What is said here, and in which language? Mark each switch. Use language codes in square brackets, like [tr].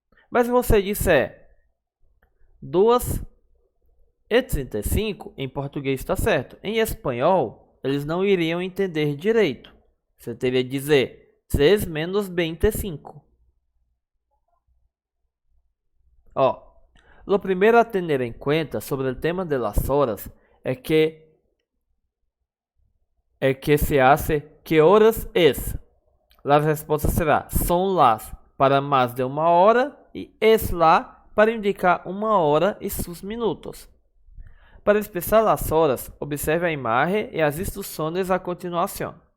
[pt] Mas se você disser 2:35, em português está certo. Em espanhol, eles não iriam entender direito. Você teria que dizer 3 menos 25. [es] Ó, lo primero a tener en cuenta sobre el tema de las horas es que se hace ¿qué horas es? La respuesta será son las para más de una hora y es la para indicar una hora y sus minutos. [pt] Para expressar as horas, observe a imagem e as instruções a continuação.